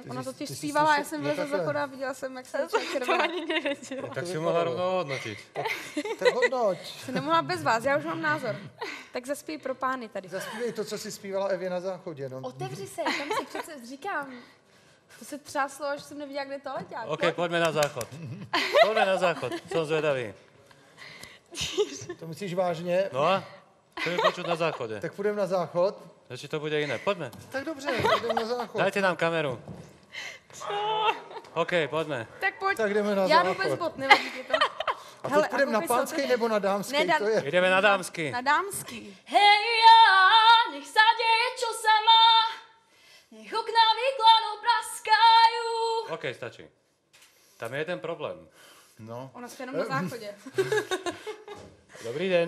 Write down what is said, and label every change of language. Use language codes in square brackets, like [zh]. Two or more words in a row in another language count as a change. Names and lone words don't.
[cs] Ona totiž zpívala, já jsem vylezla z záchoda a viděla jsem, jak se začala červená. To ani nevěděla. Tak si mohla rovnou hodnotit. Tak hodnoť. Jsem nemohla bez vás, já už mám názor. Tak zaspěj pro pány tady. Zaspívej to, co si zpívala Evě na záchodě. No. Otevři se, tam si přece říkám. To se třáslo, až jsem neviděla, kde to letěl. [sk] OK, poďme na záchod. Poďme na záchod, som zvedavý. [cs] To myslíš vážně? No a? [sk] Chceme počuť na záchode. [cs] Tak půjdeme na záchod. [sk] Či to bude iné. Poďme. [cs] Tak dobře, půjdeme na záchod. [sk] Dajte nám kameru. OK, poďme. [cs] Tak pojď. Tak jdeme na Já jdu záchod. bez bot, nevadí ti to. A Hele, teď půjdeme na koukej se, pánský to- nebo na dámský? Ne, To je... [sk] Ideme na dámsky. [cs] Na dámský. [sk] Hej ja, nech sa deje, čo sa má, nech okná výkladom praskajú. OK, stačí. Tam je jeden problém. No, [cs] Ona spí jenom na záchodě. [sk] Dobrý deň.